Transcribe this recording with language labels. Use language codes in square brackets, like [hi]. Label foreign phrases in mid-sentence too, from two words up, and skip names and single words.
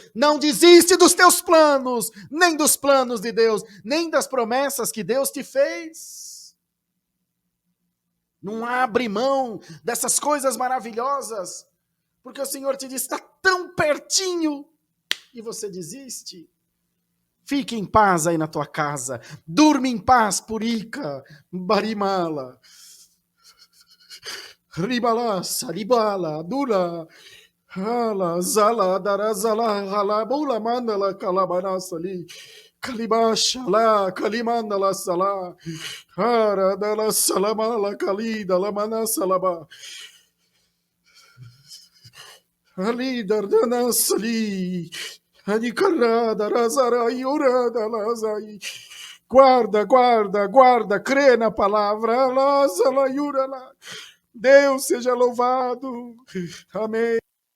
[pt] Não desiste dos teus planos, nem dos planos de Deus, nem das promessas que Deus te fez. Não abre mão dessas coisas maravilhosas, porque o Senhor te diz: está tão pertinho, e você desiste. Fique em paz aí na tua casa. Durma em paz, Purica, Barimala. Ribala, Salibala, Dula, Hala, Zala, Darazala, Halabula, Mandala, Calabanasali, Kalibasha, La, Kalimandala, Sala, Hara, Dala, Salamala, Kalida, Lamana, Salaba. Ali, Dardana, Sali. Guarda, guarda, guarda, crê na palavra. Deus seja louvado. Amém.